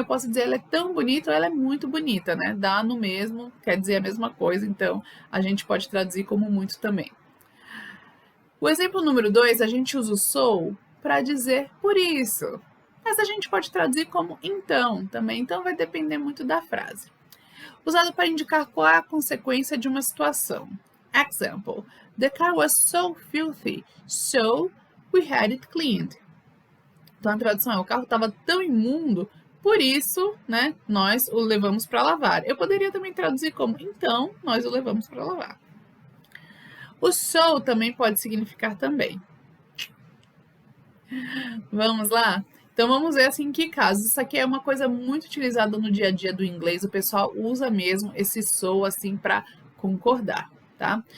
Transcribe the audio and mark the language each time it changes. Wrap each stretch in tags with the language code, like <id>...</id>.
<pt>Eu posso dizer ela é tão bonita ou ela é muito bonita, né? Dá no mesmo, quer dizer a mesma coisa, então a gente pode traduzir como muito também. O exemplo número 2, a gente usa o so para dizer por isso. Mas a gente pode traduzir como então também, então vai depender muito da frase. Usado para indicar qual é a consequência de uma situação.</pt> <en>Example, the car was so filthy, so we had it cleaned.</en> <pt>Então, a tradução é, o carro estava tão imundo, por isso, né, nós o levamos para lavar. Eu poderia também traduzir como, então, nós o levamos para lavar. O so também pode significar também. Vamos lá? Então, vamos ver assim, em que casos. Isso aqui é uma coisa muito utilizada no dia a dia do inglês. O pessoal usa mesmo esse so assim para concordar, tá?</pt>